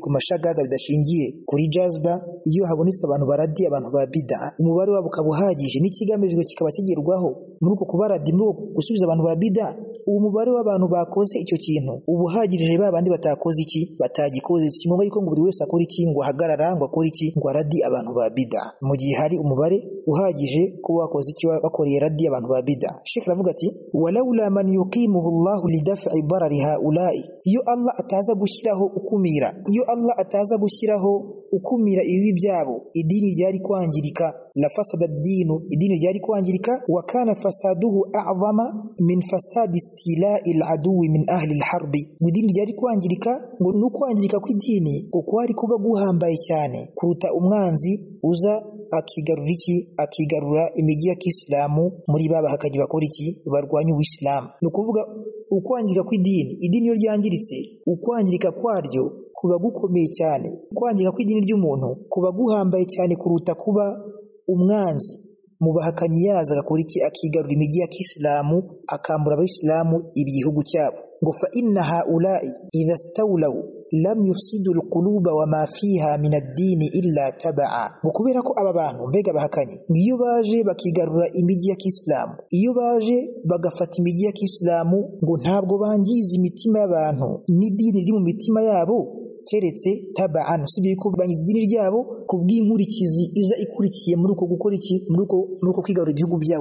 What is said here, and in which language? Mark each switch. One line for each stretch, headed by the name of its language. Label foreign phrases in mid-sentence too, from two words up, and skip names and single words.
Kinyarwanda: ku mashagaga bidashingiye kuri jazba iyo habonetse abantu baradi abantu ba bid'a umubare wabo kabuhagije n'ikigamijwe kikaba kigerwaho muri uko kubaradi muri gusubiza abantu ba bid'a uwo mubare w'abantu bakoze icyo kintu ubuhagirije babandi batakoze iki batagikoze sinumva yuko ngo buri wese akora iki ngo ahagarara ngo akora iki ngo aradi abantu ba bid'a mu gihe hari umubare uhagije ko wakoze iki bakoreye radi abantu ba bid'a Sheikh aravuga ati walaula
Arabic: من يقيمه الله لدفع ضرر هؤلاء
Kinyarwanda: iyo Allah ataza gushyiraho ukumira iyo Allah ataza gushyiraho ukumira ibi byabo idini ryari kwangirika
Arabic: لفسد الدين
Kinyarwanda: idini ryari kwangirika
Arabic: وكان فساده أعظم من فساد استيلاء العدو من أهل الحرب
Kinyarwanda: idini ryari kwangirika ngo no kwangirika kw'idini uko ari kuba guhambaye cyane kuruta umwanzi uza akigarura imijyi ya Kiislamu muri baba hakaji bakora iki barwanya ubuislamu no kuvuga ukwangirika kw'idini idini yo ryangiritse ukwangirika kwaryo kuba gukomeye cyane kwangirika kw'idini ry'umuntu kuba guhambaye cyane kuruta kuba umwanzi mu bahakanyi yaza agakora iki akigarura imijyi ya Kiislamu akambura abayisilamu ibihugu cyabo ngo fa
Arabic: إن هؤلاء إذا استولوا لم يفسدوا القلوب وما فيها من الدين إلا تبعا
Kinyarwanda: ngo kubera ko aba bantu mbega bahakanye ngiyo baje bakigarura imijyi ya Kiislamu iyo baje bagafata imijyi ya Kiislamu ngo ntabwo bangiza imitima y'abantu n'idini riri mu mitima yabo keretse taba'an sibi ko bangiza idini ryabo kubw'inkurikizi iza ikurikiye muri uko gukora iki muri uko kwigarura ibihugu byabo.